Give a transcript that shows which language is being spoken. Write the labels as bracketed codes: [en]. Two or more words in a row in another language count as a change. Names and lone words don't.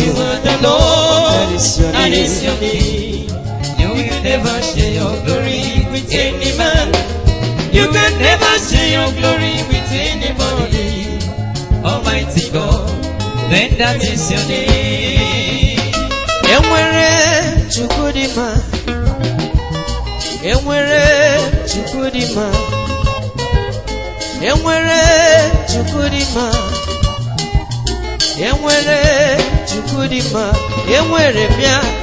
[en] You are the Lord, That is your that is name. your name. You will never share your glory with any man. You can never share your glory with anybody. Almighty God, then that is your name. [ig] Enwere Chukwu dị mma. Enwere Chukwu dị mma. Enwere Chukwu dị mma. Enwere Chukwu dị mma. Enwere m ya.